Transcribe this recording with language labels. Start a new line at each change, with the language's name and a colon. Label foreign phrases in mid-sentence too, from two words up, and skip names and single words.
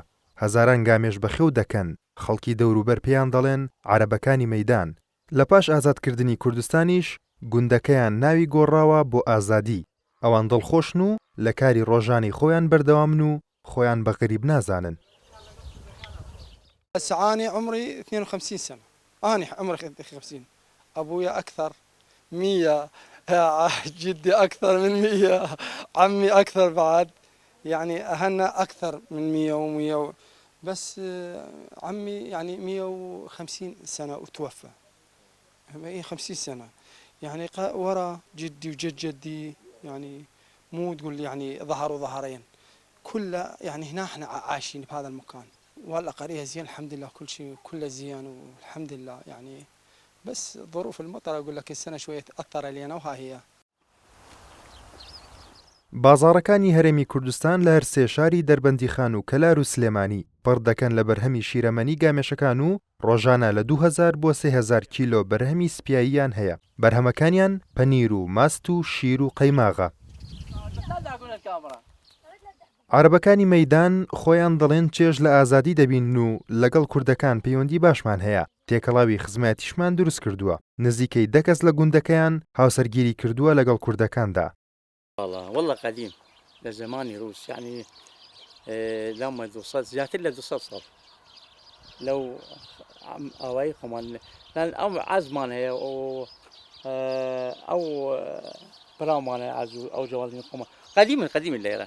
Central Kurdish: هەزاران گامێش بەخێو دەکەن. خەڵکی دەوروبەر پێیان دەڵێن عەرەبەکانی مەیدان. لە پاش ئازادکردنی کوردستانیش گوندەکەیان ناوی گۆڕاوە بۆ ئازادی. ئەوان دڵخۆشن و لە کاری ڕۆژانی خۆیان بەردەوامن و خۆیان بە غەریب نازانن.
Arabic: أنا عمري 52 سنة. أنا عمري 50. أبويا أكثر 100. جدي أكثر من 100. عمي أكثر بعد. يعني أهلنا أكثر من 100 و100 بس عمي يعني 150 سنة وتوفى. 50 سنة يعني ورا جدي وجد جدي، يعني مو تقول لي يعني ظهر وظهرين، كله يعني هنا احنا عايشين بهذا المكان. والله قرية زين الحمد لله، كل شيء كله زين والحمد لله. يعني بس ظروف المطر أقول لك السنة شوية تأثر علينا وها هي.
Central Kurdish: بازاڕەکانی هەرێمی کوردستان لە هەر سێ شاری دەربەندیخان و کەلار و سلێمانی پڕ دەکەن لە بەرهەمی شیرەمەنی گامێشەکان و ڕۆژانە لە 2000 بۆ 3000 کیلۆ بەرهەمی سپیاییان هەیە. بەرهەمەکانیان پەنیر و ماست و شیر و قەیماغە. عەرەبەکانی مەیدان خۆیان دەڵێن چێژ لە ئازادی دەبین و لەگەڵ کوردەکان پەیوەندی باشمان هەیە. تێکەڵاوی خزمەتیشمان دروست کردووە. نزیکەی 10 کەس لە گوندەکەیان هاوسەرگیری کردووە لەگەڵ کوردەکاندا. والله قديم لزمان روس يعني لما دوصل زيادة إلا 200 صار لو أواي كمان لأن أو عزمان هي أو برامان عزو أو جوالين كمان قديم الليلة.